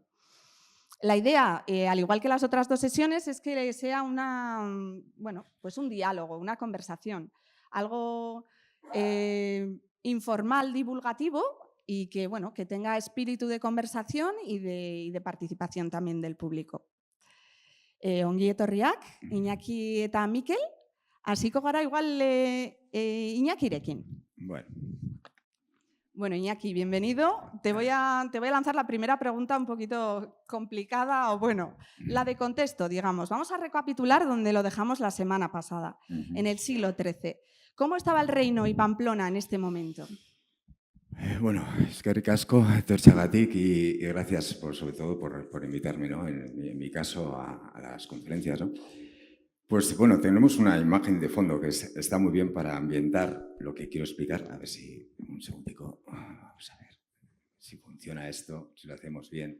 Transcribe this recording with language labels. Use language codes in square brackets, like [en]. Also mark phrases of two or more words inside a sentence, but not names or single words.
[es] La idea, al igual que las otras 2 sesiones, es que sea un diálogo, una conversación, algo informal, divulgativo y que, bueno, que tenga espíritu de conversación y de participación también del público. [eu] Ongi etorriak, Iñaki eta Mikel, hasiko gara igual Iñakirekin. [es] Bueno, Iñaki, bienvenido. Te voy a lanzar la primera pregunta un poquito complicada o bueno, la de contexto, digamos. Vamos a recapitular donde lo dejamos la semana pasada, en el siglo XIII. ¿Cómo estaba el reino y Pamplona en este momento? Bueno, [eu] eskerrik asko etortzeagatik [es] y gracias sobre todo por invitarme, ¿no? En mi caso a las conferencias, ¿no? Pues bueno, tenemos una imagen de fondo que está muy bien para ambientar lo que quiero explicar. A ver si, un segundico, vamos a ver si funciona esto, si lo hacemos bien.